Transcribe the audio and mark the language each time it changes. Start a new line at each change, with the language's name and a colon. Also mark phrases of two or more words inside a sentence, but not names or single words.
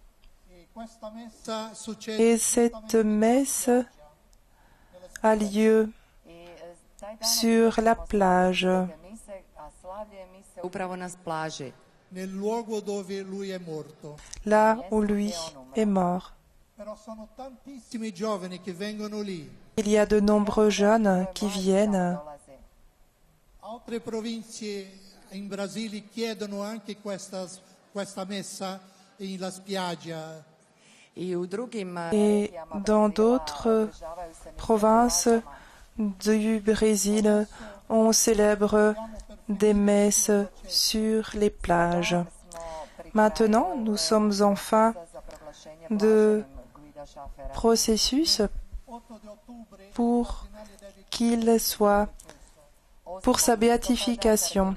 French: Et cette messe a lieu sur la plage, là où lui est mort. Il y a de nombreux jeunes qui viennent.
Italian: Altre province in Brasile chiedono anche questa messa in la spiaggia.
French: Et dans d'autres provinces du Brésil, on célèbre des messes sur les plages. Maintenant, nous sommes en fin de processus pour qu'il soit pour sa béatification.